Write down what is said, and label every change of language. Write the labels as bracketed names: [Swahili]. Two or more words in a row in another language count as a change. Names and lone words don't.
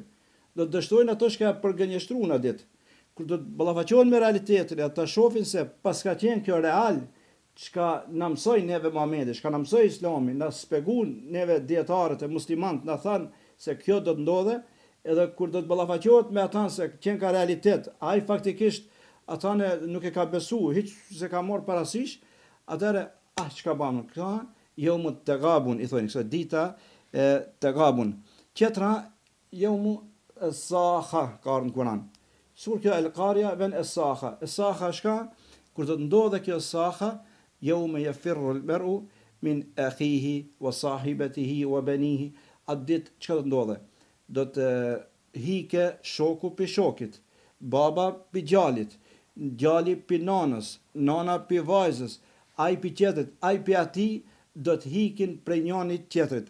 [Albanian] Do të dështojnë ato që ka përgënjeshtruar atë ditë. Kur do të ballafaqohen me realitetin, ata shohin se pas ka qenë kjo real, çka na mësoi neve Muhamedi, çka na mësoi Islami, na shpjeguan neve dietarët e muslimanët, na thanë se kjo do të ndodhe, edhe kur do të ballafaqohet me ata se qenë ka realitet, ai faktikisht ata nuk e ka besu, hiç se ka marr parasysh, atëre çka bën këta? [Arabic] يوم التغابن, [Albanian] i thonë, kësa dita e Tagabun. Tjetra, [Arabic] يوم الصاخة, [Albanian] ka në Kur'an. Sur kjo Al-Qarya vën As-Sakha. As-Sakha shka? Kur të ndodhe kjo As-Sakha, [Arabic] يوم يفر المرء من أخيه وصاحبته وبنيه. [Albanian] Atë ditë çka do të ndodhe? Do të hike shoku pi shokit, baba pi djalit, djali pi nanës, nana pi vajzës, ai pi tjetrit, ai pi atij, do të hikin prej njënit tjetrit.